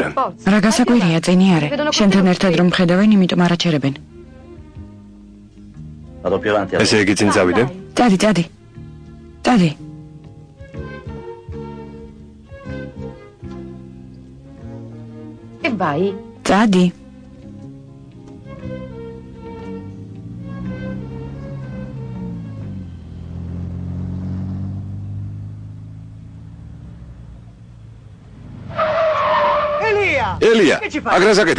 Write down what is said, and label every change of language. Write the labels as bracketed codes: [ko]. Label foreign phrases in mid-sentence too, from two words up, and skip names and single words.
[ka] რა გასაკვირია, წინი არე. შენთან ერთად რომ ხედავენ, იმიტომ არაჩერებენ. [it] Vado più avanti. [ka] ესე იგი წინ წავიდე? წადი. წადი. [it] E vai. [ka] წადი. ელია, აგრას აკეთებ.